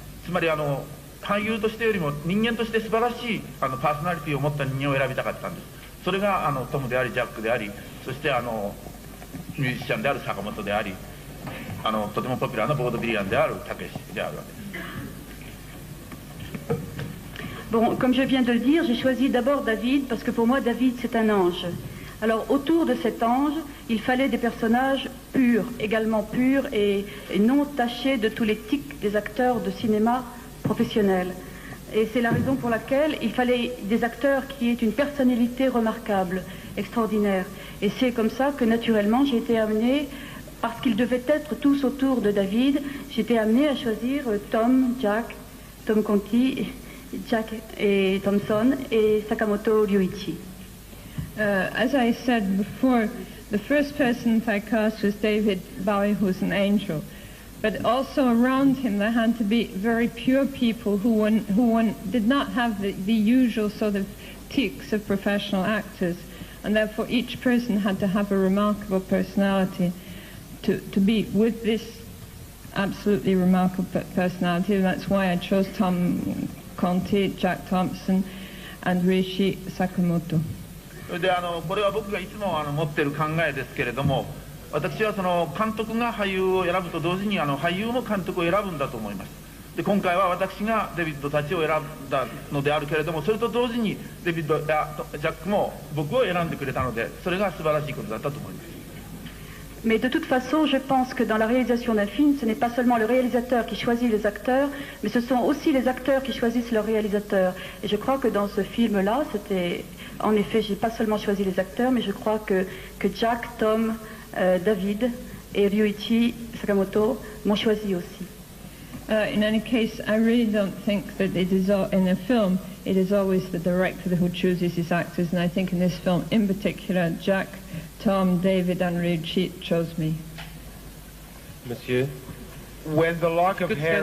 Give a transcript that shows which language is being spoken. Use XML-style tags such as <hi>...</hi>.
<ja>つまり俳優としてよりも人間として素晴らしいパーソナリティを持った人間を選びたかったんです。それがトムでありジャックであり、そしてミュージシャンである坂本であり、とてもポピュラーなボードビリアンであるたけしであるわけです。</ja> <fr>Bon, comme je viens de le dire, j'ai choisi d'abord David parce que pour moi David c'est un ange. Alors autour de cet ange, il fallait des personnages purs, également purs et non tachés de tous les tics des acteurs de cinéma professionnels. Et c'est la raison pour laquelle il fallait des acteurs qui aient une personnalité remarquable, extraordinaire. Et c'est comme ça que naturellement j'ai été amenée, parce qu'ils devaient être tous autour de David, j'ai été amenée à choisir Tom, Jack, Tom Conti, Jack et Thompson et Sakamoto Ryuichi.</fr> <en>As I said before, the first person that I cast was David Bowie, who's an angel. But also around him there had to be very pure people who did not have the usual sort of tics of professional actors. And therefore each person had to have a remarkable personality to be with this absolutely remarkable personality. And that's why I chose Tom Conti, Jack Thompson, and Ryuichi Sakamoto.</en> <ja>でこれは僕がいつも持っている考えですけれども、私はその監督が俳優を選ぶと同時に俳優も監督を選ぶんだと思います。で今回は私がデビッドたちを選んだのであるけれども、それと同時にデビッドやジャックも僕を選んでくれたので、それが素晴らしいことだったと思います。</ja> <fr>Mais de toute façon, je pense que dans la réalisation d'un film, ce n'est pas seulement le réalisateur qui choisit les acteurs, mais ce sont aussi les acteurs qui choisissent leur réalisateur. Et je crois que dans ce film-là, c'était... En effet, je n'ai pas seulement choisi les acteurs, mais je crois que Jack, Tom, David et Ryuichi Sakamoto m'ont choisi aussi.</fr> <en>In any case, I really don't think that it is in a film, it is always the director who chooses his actors, and I think in this film in particular, Jack, Tom, David and Ryuichi chose me.</en> <fr>Monsieur?</fr> <en>When the lock of hair</en>